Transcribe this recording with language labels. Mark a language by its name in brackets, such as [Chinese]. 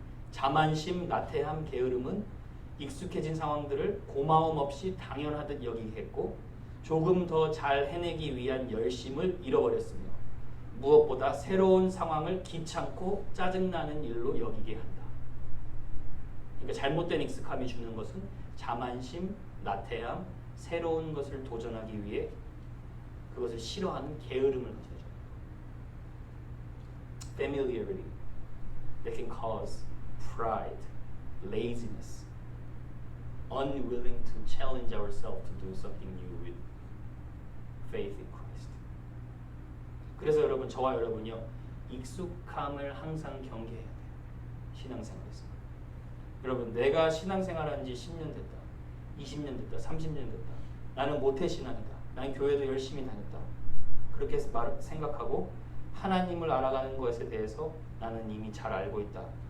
[Korean] 자만심, 나태함, 게으름은 익숙해진 상황들을 고마움 없이 당연하듯 여기게 했고 조금 더 잘 해내기 위한 열심을 잃어버렸으며 무엇보다 새로운 상황을 귀찮고 짜증나는 일로 여기게 한다. 그러니까 잘못된 익숙함이 주는 것은 자만심, 나태함, 새로운 것을 도전하기 위해 그것을 싫어하는 게으름을 가져요. [English] Familiarity that can cause pride, laziness, unwilling to challenge ourselves to do something new with faith in Christ. [Korean] 그래서 여러분, 저와 여러분이요, 익숙함을 항상 경계해야 돼요. 신앙생활에서. 여러분, 내가 신앙생활한 지 10년 됐다, 20년 됐다, 30년 됐다. 나는 모태신앙이다. 나는 교회도 열심히 다녔다. 그렇게 생각하고 하나님을 알아가는 것에 대해서 나는 이미 잘 알고 있다.